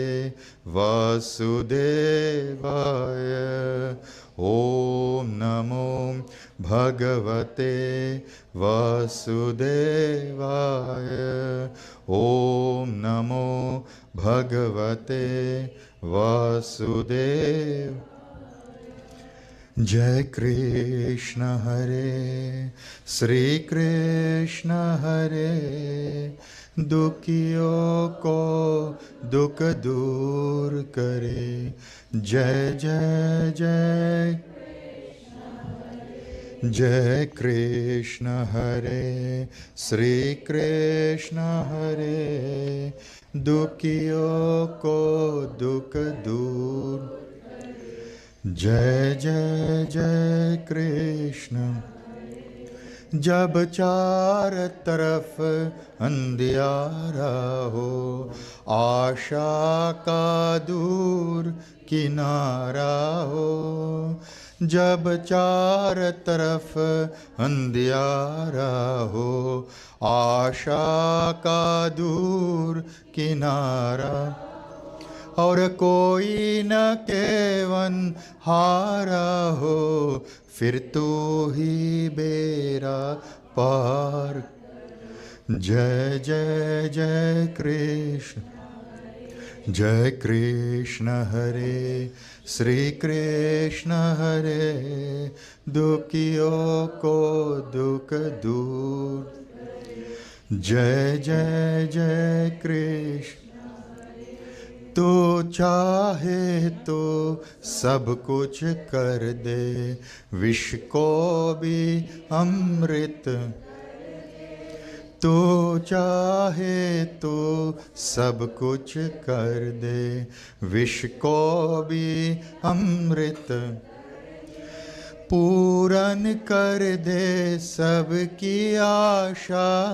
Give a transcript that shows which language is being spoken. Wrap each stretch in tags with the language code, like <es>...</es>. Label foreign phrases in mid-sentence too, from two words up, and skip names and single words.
<sa>वासुदेवाय ॐ नमो भगवते वासुदेवाय ॐ नमो भगवते</sa> <hi>वासुदेव जय कृष्ण हरे श्री कृष्ण हरे दुखियों को दुख दूर करे जय जय जय जय कृष्ण हरे श्री कृष्ण हरे दुखियों को दुख दूर जय जय जय कृष्ण जब चार तरफ अंधियारा हो आशा का दूर किनारा हो जब चार तरफ अंधियारा हो आशा का दूर किनारा और कोई न केवन हारा हो फिर तू ही बेरा पार जय जय जय कृष्ण हरे श्री कृष्ण हरे दुखियों को दुख दूर जय जय जय कृष्ण तू चाहे तो सब कुछ कर दे विष को भी अमृत तू चाहे तो सब कुछ कर दे विष को भी अमृत पूरन कर दे सबकी आशा</hi>